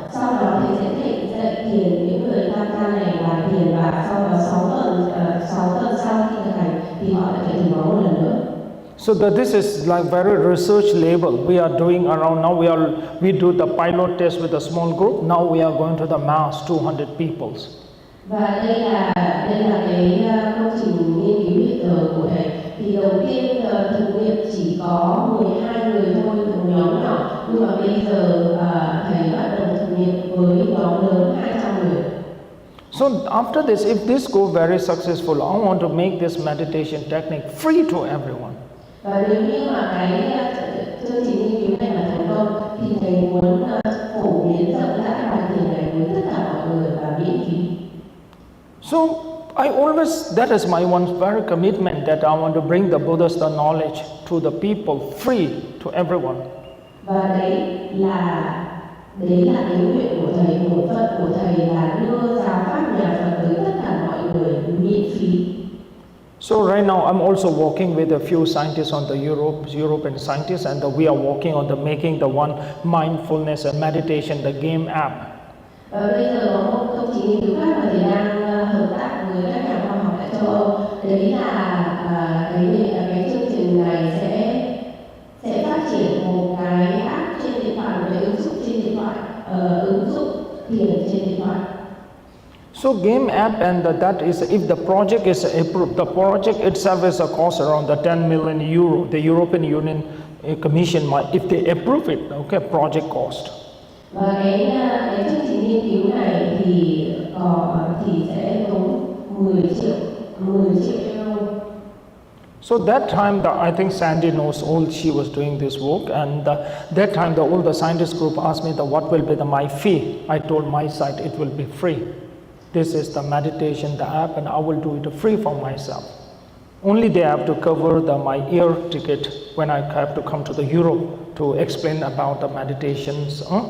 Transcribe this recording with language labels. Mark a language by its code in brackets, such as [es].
[vi] Sau đó thì sẽ dạy thiền những người tham gia này bài thiền, và sau đó 6 tuần sau khi thực hành thì họ lại phải thử máu một lần nữa. [en] So this is like very research level. We are doing around now. We do the pilot test with a small group. Now we are going to the mass 200 people. [vi] Và đây là cái công trình nghiên cứu hiện giờ của thầy. Thì đầu tiên thực nghiệm chỉ có 12 người thôi, một nhóm nhỏ, nhưng mà bây giờ thầy bắt đầu thực nghiệm với nhóm lớn 200 người. [en] So after this, if this go very successful, I want to make this meditation technique free to everyone. [vi] Và nếu như mà cái chương trình nghiên cứu này là thành công thì thầy muốn phổ biến rộng rãi bài thiền này với tất cả mọi người và miễn phí. [en] So I always, that is my one very commitment that I want to bring the Buddhist knowledge to the people free to everyone. [vi] Và đấy là cái nguyện của thầy, bổn phận của thầy là đưa giáo pháp nhà Phật tới tất cả mọi người miễn phí. [en] So right now I'm also working with a few scientists on the European scientists, and we are working on making the one mindfulness and meditation, the game app. [vi] Và bây giờ có một công trình nghiên cứu khác mà thầy đang hợp tác với các nhà khoa học tại châu Âu. Đấy là cái chương trình này sẽ phát triển một cái app trên điện thoại, một cái ứng dụng trên điện thoại, ứng dụng thiền trên điện thoại. [en] So game app, and that is, if the project is approved, the project itself is a cost around the 10 million euro. The European Union Commission might, if they approve it, okay, project cost. [vi] Và cái chương trình nghiên cứu này thì sẽ tốn 10 triệu euro. [en] So that time, I think Sandy knows all she was doing this work, and that time all the scientist group asked me what will be my fee. I told my side it will be free. This is the meditation, the app, and I will do it free for myself. Only they have to cover my air ticket when I have to come to the Europe to explain about the meditations.